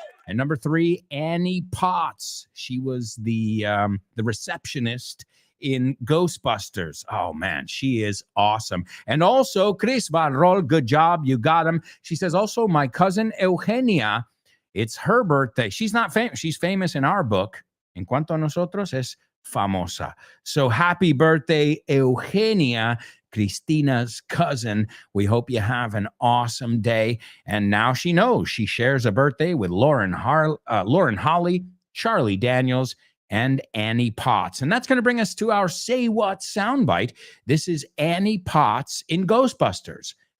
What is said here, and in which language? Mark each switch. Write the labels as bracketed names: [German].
[English] And number three, Annie Potts. She was the receptionist in Ghostbusters. Oh, man, she is awesome. And also, Chris Van Rol, good job. You got him. She says, also, my cousin Eugenia, it's her birthday. She's not famous. She's famous in our book. [Spanish] En cuanto a nosotros, es famosa. [English] So happy birthday, Eugenia, Christina's cousin. We hope you have an awesome day. And now she knows she shares a birthday with Lauren Holly, Charlie Daniels, and Annie Potts. And that's going to bring us to our Say What soundbite. This is Annie Potts in Ghostbusters.